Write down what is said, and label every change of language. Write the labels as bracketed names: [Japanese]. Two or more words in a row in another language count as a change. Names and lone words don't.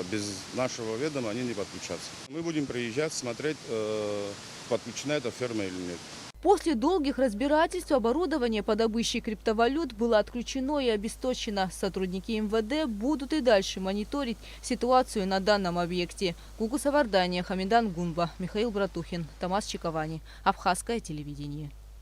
[Russian] Без нашего ведома они не подключатся. Мы будем приезжать, смотреть, подключена эта ферма или нет. После долгих разбирательств оборудование по добыче криптовалют было отключено и обесточено. Сотрудники МВД будут и дальше мониторить ситуацию на данном объекте. Гугу Савардания, Хамидан Гунба, Михаил Братухин, Томас Чиковани. Абхазское телевидение.